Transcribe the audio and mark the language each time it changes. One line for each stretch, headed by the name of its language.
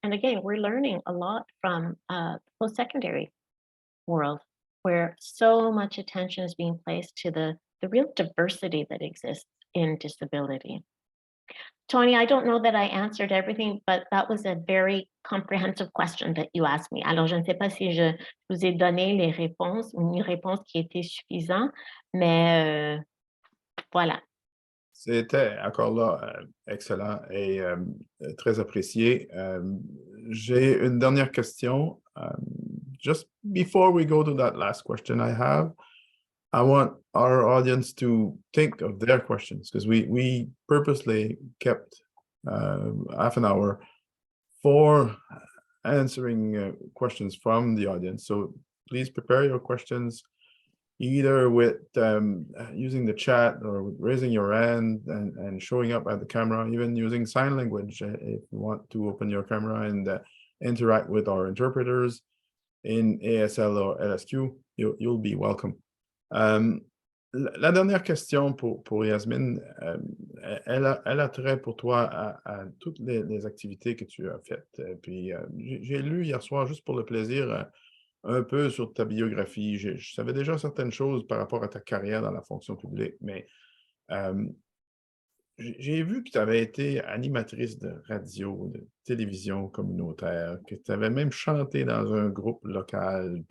English: And again, we're learning a lot from post-secondary world, where so much attention is being placed to the real diversity that exists in disability. Tony, I don't know that I answered everything, but that was a very comprehensive question that you asked me.
French: Alors, je ne sais pas si je vous ai donné les réponses, une réponse qui était suffisante, mais voilà. C'était encore là excellent et très apprécié. J'ai une dernière question.
English: Just before we go to that last question I want our audience to think of their questions, because we purposely kept half an hour for answering questions from the audience. So please prepare your questions either with using the chat or with raising your hand and showing up at the camera, even using sign language if you want to open your camera and interact with our interpreters in ASL or LSQ, you'll be welcome.
French: La dernière question pour Yazmine, elle a trait pour toi à toutes les activités que tu as faites. Puis j'ai lu hier soir, juste pour le plaisir, un peu sur ta biographie. Je savais déjà certaines choses par rapport à ta carrière dans la fonction publique, mais j'ai vu que tu avais été animatrice de radio, de télévision communautaire, que tu avais même chanté dans un groupe local.